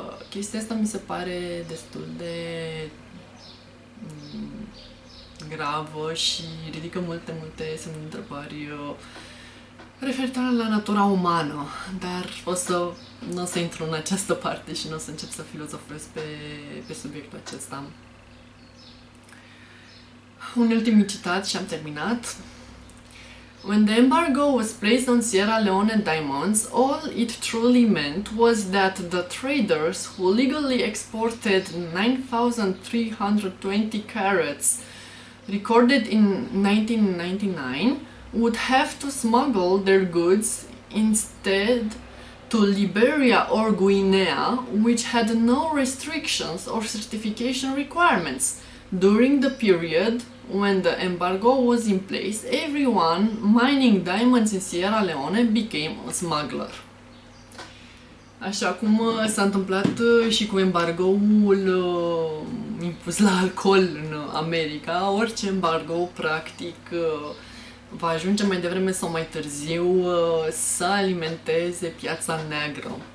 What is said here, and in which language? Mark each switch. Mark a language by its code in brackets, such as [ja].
[ro] Chestia asta mi se pare destul de gravă și ridică multe semne de întrebări referitoare la natura umană, dar nu o să intru în această parte și nu o să încep să filozofez pe subiectul acesta. Un ultim citat și am terminat. [en] When the embargo was placed on Sierra Leone diamonds, all it truly meant was that the traders who legally exported 9,320 carats recorded in 1999 would have to smuggle their goods instead to Liberia or Guinea, which had no restrictions or certification requirements. During the period when the embargo was in place, everyone mining diamonds in Sierra Leone became a smuggler. [ro] Așa cum s-a întâmplat și cu embargoul impus la alcool în America, orice embargo, practic, va ajunge mai devreme sau mai târziu să alimenteze piața neagră.